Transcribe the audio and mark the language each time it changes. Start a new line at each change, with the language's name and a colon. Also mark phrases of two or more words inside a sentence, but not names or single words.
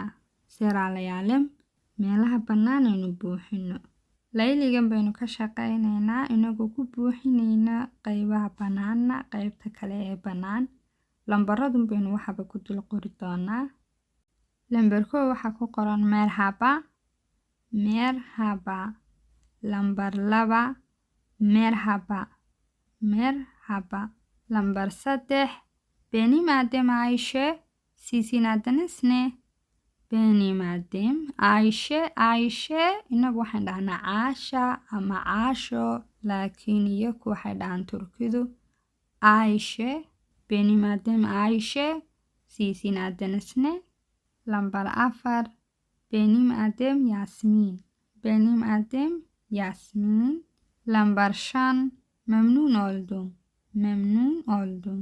Somali: Seralayalem meelaha bannaan aynu buuxino. layligan baynu ka shaqaynaynaa inagoo ku buuxinayna qaybaha bannaanna qaybta kale ee bannaan. lambaradun baynu waxaba ku dul qori doonaa. lambar 1 waxaa ku qoran merhaba. lambar 2 merhaba.
Turkish: lambar 3 benim adem Ayşe, sizin adınız ne? benim adem Ayşe
Somali: inagu waxaan dhahnaa Caasha ama Caasho, laakiin iyagu waxay dhahaan Turkidu Ayşe.
Turkish: benim adem Ayşe, sizin adınız ne? lambar 4 benim adem Yasmin. lambar 5 memnun oldum.